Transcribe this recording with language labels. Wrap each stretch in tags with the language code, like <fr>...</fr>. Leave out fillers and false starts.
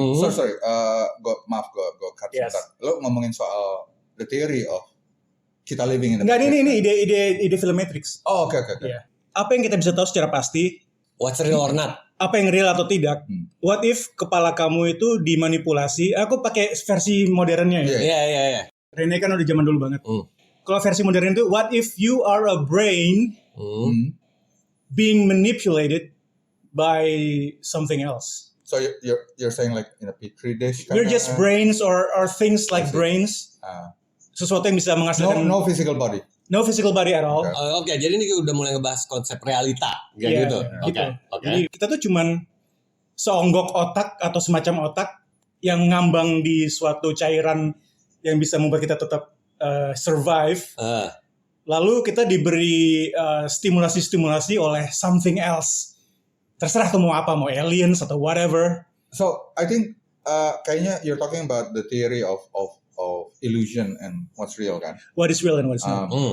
<en>Sorry,</en> <id>gue</id> <en>cut</en> <id>sebentar. Lo ngomongin soal</id> <en>the theory of</en> <id>kita</id> <en>living in the</en> <id>Enggak, ini ide film Matrix. Oh, oke.</id> <en>Yeah.</en> <id>Apa yang kita bisa tahu secara pasti?</id> <en>What's real or not?</en> <id>Apa yang real atau tidak?</id> <en>What if</en> <id>kepala kamu itu dimanipulasi? Aku pakai versi modernnya ya. Iya. Rene kan udah zaman dulu banget. Kalau versi modern itu,</id> <en>what if you are a brain being manipulated by something else? So you're saying like in a petri dish? We're just brains or things like brains.</en> <id>Sesuatu yang bisa menghasilkan</id> <en>no physical body. No physical body at all.</en> <id>Oke, jadi ini udah mulai ngebahas konsep realita kayak gitu. Oke. Jadi kita tuh cuman seonggok otak atau semacam otak yang ngambang di suatu cairan yang bisa membuat kita tetap survive. Lalu kita diberi stimulasi oleh</id> <en>something else.</en> <id>Terserah tuh mau apa, mau aliens atau whatever.</id> <en>So I think</en> <id>kayaknya</id> <en>you're talking about the theory of illusion and what's real kan? What is real and what is not?</en>